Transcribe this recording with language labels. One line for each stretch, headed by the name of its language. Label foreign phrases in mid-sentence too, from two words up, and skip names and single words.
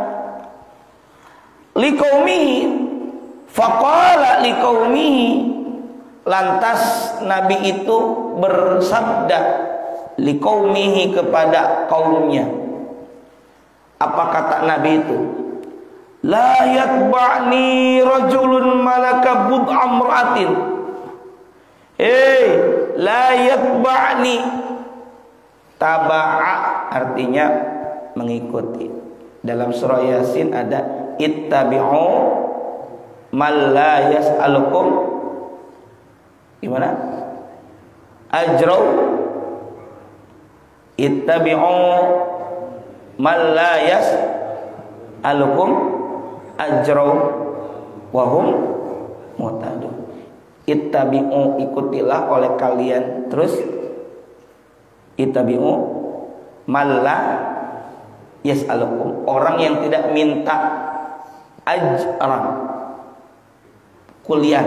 Arabic: لقومه، فقال لقومه,
Indonesian: lantas nabi itu bersabda liqaumihi, kepada kaumnya. Apa kata nabi itu?
Arabic: لا يتبعني رجل ملك بضع امرأة. لا يتبعني,
Indonesian: taba'a artinya mengikuti. Dalam surah Yasin ada
Arabic: اتبعوا من لا يسألكم
Indonesian: gimana?
Arabic: أجرا. اتبعوا من لا يسألكم أجرا وهم مهتدون. Ittabi'u,
Indonesian: ikutilah oleh kalian. Terus
Arabic: اتبعوا من لا يسألكم,
Indonesian: orang yang tidak minta ajran, kuliah.